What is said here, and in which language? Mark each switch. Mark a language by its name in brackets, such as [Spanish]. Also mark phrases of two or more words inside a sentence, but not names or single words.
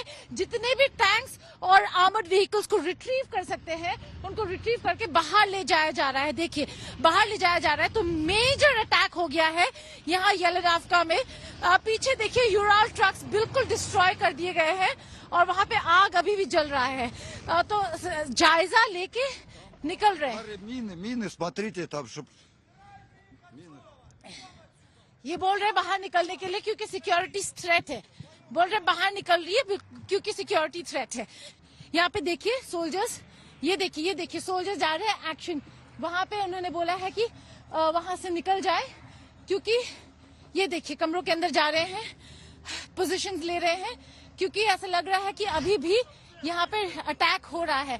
[Hindi] जितने भी टैंक्स और [English] armoured vehicles [Hindi] को रिट्रीव कर सकते हैं उनको रिट्रीव करके बाहर ले जाया जा रहा है। देखिए बाहर ले जाया जा रहा है। तो [English] major attack [Hindi] हो गया है यहाँ येलेनावका में। पीछे देखिए यूराल ट्रक्स बिल्कुल डिस्ट्रॉय कर दिए गए हैं और वहां पे आग अभी भी जल रहा है। तो जायजा लेके निकल रहे हैं। [Russian] Мины, смотрите, там, чтоб... [Hindi] ये बोल रहे बाहर निकलने के लिए क्योंकि [English] security threat [Hindi] है। बोल रहे बाहर निकल रही है क्योंकि [English] security threat [Hindi] है। यहाँ पे देखिए सोल्जर्स, ये देखिए सोल्जर्स जा रहे हैं एक्शन। वहां पे उन्होंने बोला है कि वहां से निकल जाए क्योंकि ये देखिए कमरों के अंदर जा रहे हैं, पोजीशंस ले रहे हैं, क्योंकि ऐसा लग रहा है कि अभी भी यहाँ पे अटैक हो रहा है।